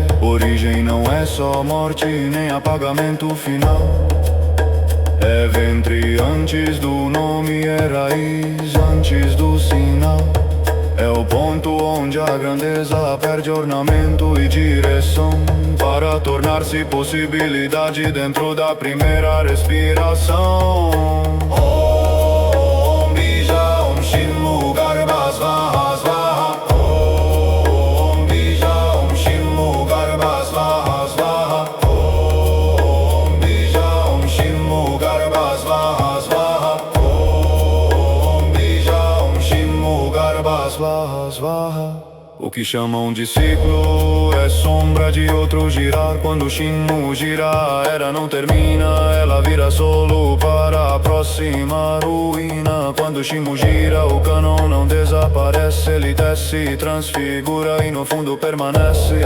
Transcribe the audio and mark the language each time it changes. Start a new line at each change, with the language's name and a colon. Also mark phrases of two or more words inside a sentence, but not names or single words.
Portuguese: Origem não é só morte nem apagamento final, é ventre antes do nome, é raiz antes do sinal. É o ponto onde a grandeza perde ornamento e direção, para tornar-se possibilidade dentro da primeira respiração.
Sanskrit: Om Bija Om Shinmu Garba Svaha Svaha. Om Bija Om Shinmu Garba Svaha Svaha. Om Bija Om Shinmu Garba Svaha Svaha. Om Bija Om Shinmu Garba Svaha Svaha.
Portuguese: O que chamam de ciclo é sombra de outro girar. Quando o Shinmu gira, a era não termina, ela vira solo para a próxima ruína. Quando o Shinmu gira, o canon não desaparece, ele desce, transfigura e no fundo permanece.